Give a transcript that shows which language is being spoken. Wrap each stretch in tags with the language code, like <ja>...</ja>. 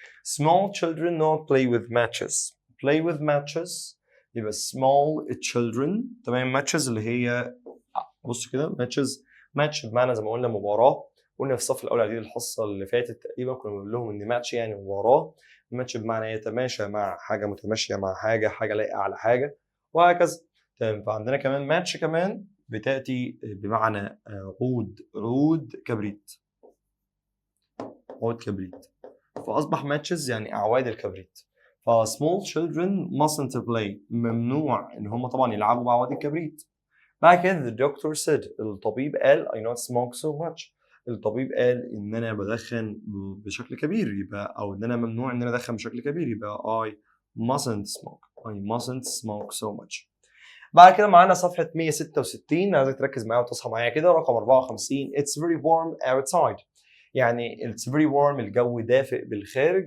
<en>Small children not play with matches. Play with matches يبقى small children.</en> <ar>تمام. matches اللي هي بص كده match بمعنى زي ما قلنا مباراة. قلنا في الصف الأول على الحصة اللي فاتت تقريبا كنا بنقول لهم إن match يعني مباراة. match بمعنى يتماشى مع حاجة، متماشية مع حاجة، حاجة لايقة على حاجة، وهكذا. تمام. فعندنا كمان match كمان بتأتي بمعنى عود كبريت. عود كبريت. فأصبح matches يعني أعواد الكبريت.</ar> <en>ف small children mustn't play.</en> <ar>ممنوع إن هم طبعا يلعبوا بأعواد الكبريت. بعد كده</ar> <en>the doctor said.</en> <ar>الطبيب قال</ar> <en>I not smoke so much.</en> <ar>الطبيب قال إن أنا بدخن بشكل كبير، يبقى أو إن أنا ممنوع إن أنا أدخن بشكل كبير، يبقى</ar> <en>I mustn't smoke so much.</en> <ar>بعد كده معانا صفحة 166. عايزك تركز معايا وتصحى معايا كده. رقم 54</ar> <en>It's very warm outside.</en> <ar>يعني</ar> <en>it's very warm</en> <ar>الجو دافئ بالخارج.</ar>